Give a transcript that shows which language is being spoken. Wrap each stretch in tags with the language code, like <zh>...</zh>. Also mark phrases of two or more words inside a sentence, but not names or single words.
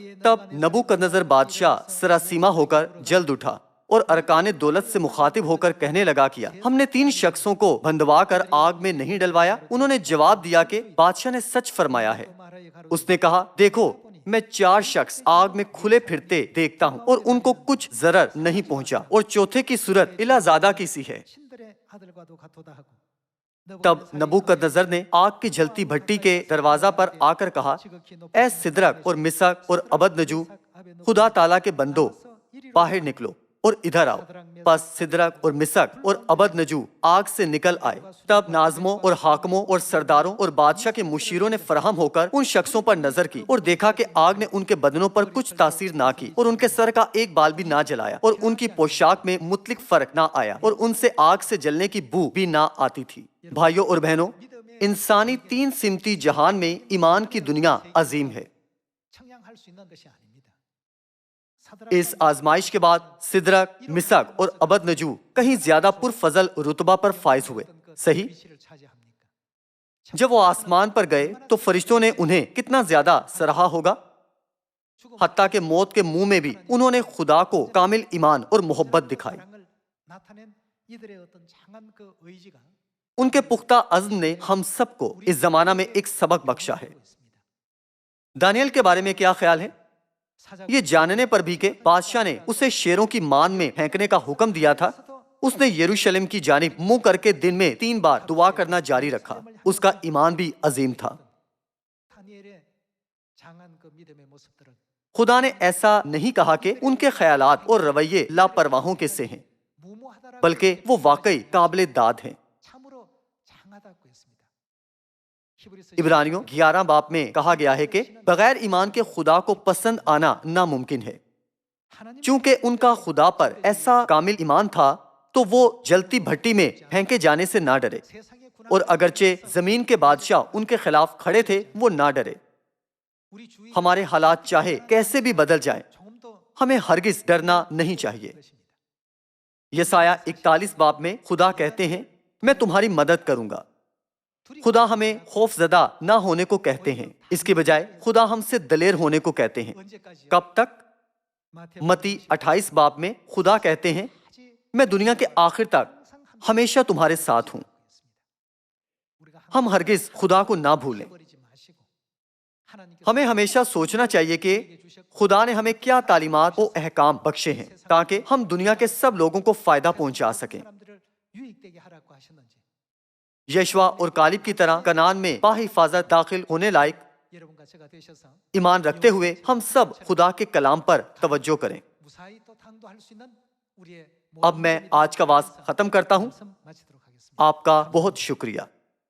<ur>تب نبوکدنضر بادشاہ سراسیمہ ہو کر جلد اٹھا اور ارکانِ دولت سے مخاطب ہو کر کہنے لگا کیا، ہم نے 3 شخصوں کو بندھوا کر آگ میں نہیں ڈلوایا? انہوں نے جواب دیا کہ بادشاہ نے سچ فرمایا ہے۔ اس نے کہا، دیکھو میں 4 شخص آگ میں کھلے پھرتے دیکھتا ہوں اور ان کو کچھ ضرر نہیں پہنچا، اور چوتھے کی صورت الٰہ زادہ کی سی ہے.</ur> <ko>신들의 아들과도 같도다 하고</ko> <ur>تب نبوکدنضر نے آگ کی جلتی بھٹی کے دروازہ پر آ کر کہا، اے سدرک اور میسک اور عبدنجو، خدا تعالیٰ کے بندو، باہر نکلو اور ادھر آؤ. بس سدرک اور میسک اور عبدنجو آگ سے نکل آئے. تب ناظموں اور حاکموں اور سرداروں اور بادشاہ کے مشیروں نے فراہم ہو کر ان شخصوں پر نظر کی اور دیکھا کہ آگ نے ان کے بدنوں پر کچھ تاثیر نہ کی اور ان کے سر کا ایک بال بھی نہ جلایا اور ان کی پوشاک میں مطلق فرق نہ آیا اور ان سے آگ سے جلنے کی بو بھی نہ آتی تھی. بھائیوں اور بہنوں، انسانی 3 سمتی جہان میں ایمان کی دنیا عظیم ہے.</ur> <ko>청량할 수 있는 것이 아닙니다.</ko> <ur>اس آزمائش کے بعد سدرک، میسک اور عبدنجو کہیں زیادہ پرفضل رتبہ پر فائز ہوئے، صحیح?</ur> <ko>위치를 차지합니까?</ko> <ur>جب وہ آسمان پر گئے تو فرشتوں نے انہیں کتنا زیادہ سراہا ہوگا. حتیٰ کہ موت کے منہ میں بھی انہوں نے خدا کو کامل ایمان اور محبت دکھائی.</ur> <ko>사랑을 나타낸 이들의 어떤 장한 그 의지가</ko> <ur>ان کے پختہ عزم نے ہم سب کو اس زمانہ میں ایک سبق بخشا ہے. دانی ایل کے بارے میں کیا خیال ہے؟ یہ جاننے پر بھی کہ بادشاہ نے اسے شیروں کی ماند میں پھینکنے کا حکم دیا تھا، اس نے یروشلم کی جانب منہ کر کے دن میں 3 بار دعا کرنا جاری رکھا. اس کا ایمان بھی عظیم تھا.</ur> <ko>다니엘의 장한 그 믿음의 모습들은</ko> <ur>خدا نے ایسا نہیں کہا کہ ان کے خیالات اور رویے لاپرواہوں کے سے ہیں,</ur> <ko>무모하다라고</ko> <ur>بلکہ وہ واقعی قابلِ داد ہیں.</ur> <ko>참으로 장하다고 했습니다. 히브리서</ko> <ur>عبرانیوں 11 باب میں کہا گیا ہے کہ بغیر ایمان کے خدا کو پسند آنا ناممکن ہے.</ur> <ko>하나님</ko> <ur>چونکہ ان کا خدا پر ایسا کامل ایمان تھا تو وہ جلتی بھٹی میں پھینکے جانے سے نہ ڈرے,</ur> <ko>세상의 군한</ko> <ur>اور اگرچہ زمین کے بادشاہ ان کے خلاف کھڑے تھے، وہ نہ ڈرے.</ur> <ko>우리 주위</ko> <ur>ہمارے حالات چاہے کیسے بھی بدل جائیں,</ur> <ko>조금도</ko> <ur>ہمیں ہرگز ڈرنا نہیں چاہیے.</ur> <ko>것입니다.</ko> <ur>یسعیاہ 41 باب میں خدا کہتے ہیں، میں تمہاری مدد کروں گا. خدا ہمیں خوفزدہ نہ ہونے کو کہتے ہیں، اس کے بجائے خدا ہم سے دلیر ہونے کو کہتے ہیں.</ur> <ko>언제까지요?</ko> <ur>کب تک?</ur> <ko>마태복음</ko> <ur>متی 28 باب میں خدا کہتے ہیں,</ur> <ko>아직</ko> <ur>میں دنیا کے آخر تک ہمیشہ تمہارے ساتھ ہوں.</ur> <ko>우리가</ko> <ur>ہم ہرگز خدا کو نہ بھولیں.</ur> <ko>버리지 마시고 하나님께서</ko> <ur>ہمیں ہمیشہ سوچنا چاہیے کہ خدا نے ہمیں کیا تعلیمات اور احکام بخشے ہیں تاکہ ہم دنیا کے سب لوگوں کو فائدہ پہنچا سکیں.</ur> <ko>사람들을 유익되게 하라고 하셨는지</ko> <ur>یشوع اور کالب کی طرح کنعان میں باحفاظت داخل ہونے لائق</ur> <ko>여러분과 제가 되셔서</ko> <ur>ایمان رکھتے ہوئے ہم سب خدا کے کلام پر توجہ کریں.</ur> <ko>무사히 또 당도할 수 있는 우리의</ko> <ur>اب میں آج کا وعظ ختم کرتا ہوں.</ur> <ko>말씀 마치도록 하겠습니다.</ko> <ur>آپ کا بہت شکریہ.</ur>